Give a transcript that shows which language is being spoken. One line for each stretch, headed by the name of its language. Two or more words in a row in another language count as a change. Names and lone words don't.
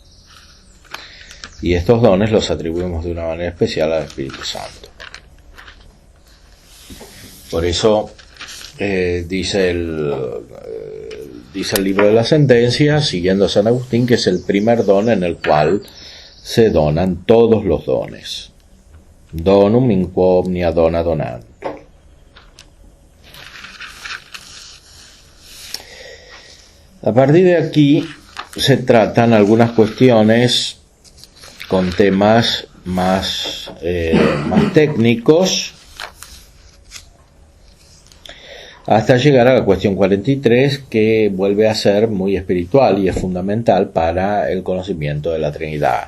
Spanish: Y estos dones los atribuimos de una manera especial al Espíritu Santo. Por eso dice el libro de la Sentencia, siguiendo a San Agustín, que es el primer don en el cual se donan todos los dones.
Latin: Donum in quo omnia dona donant.
Spanish: A partir de aquí se tratan algunas cuestiones con temas más técnicos, hasta llegar a la cuestión 43, que vuelve a ser muy espiritual y es fundamental para el conocimiento de la Trinidad.